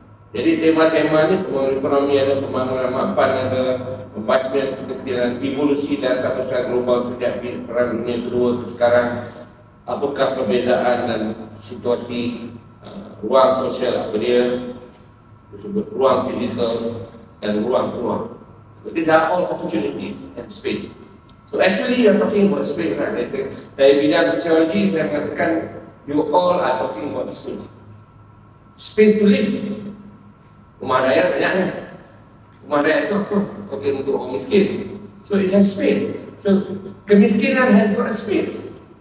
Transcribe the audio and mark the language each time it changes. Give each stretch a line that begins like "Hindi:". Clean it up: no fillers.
Malay: Jadi tema-tema ni ekonomi ada, pembangunan mapan ada, pembasmian kemiskinan, evolusi dasar besar global sejak Perang Dunia Kedua ke sekarang, apakah perbezaan dan situasi ruang sosial apa dia disebut ruang fizikal dan ruang peluang.
English: So these are all opportunities and space. So actually you are talking about space, right?
Malay: Dari bidang sosiologi saya mengatakan
English: you all are talking about space. Space to live.
Malay: Rumah rakyat banyaknya. Rumah rakyat itu okey untuk orang miskin.
English: So it has space. So kemiskinan has got a space.